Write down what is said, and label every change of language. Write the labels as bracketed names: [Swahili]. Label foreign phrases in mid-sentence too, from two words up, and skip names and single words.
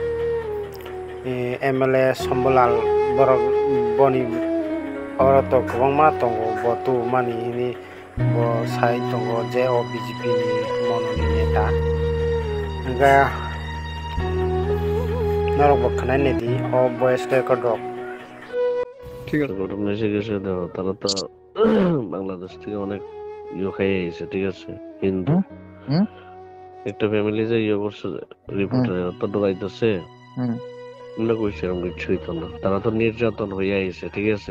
[Kok Borok] MLA Sombolal borok boni oroto kubangma tongo botu mani hini bo sai tongo je o BJP ni mono ni neta ga narok bokhnai nedi o [English] voice record [Kok Borok] rok [Bangla] ঠিক আছে ঘটনা এসে গেছে দেখো তারা তো বাংলাদেশ থেকে অনেক খাইয়ে এসেছে ঠিক আছে হিন্দু একটা ফ্যামিলি যে করছে রিপোর্টার তো ডরাইতেছে আমরা কইছি এরকম কিছু হইতো না তারা তো নির্যাতন হইয়া আইছে ঠিক আছে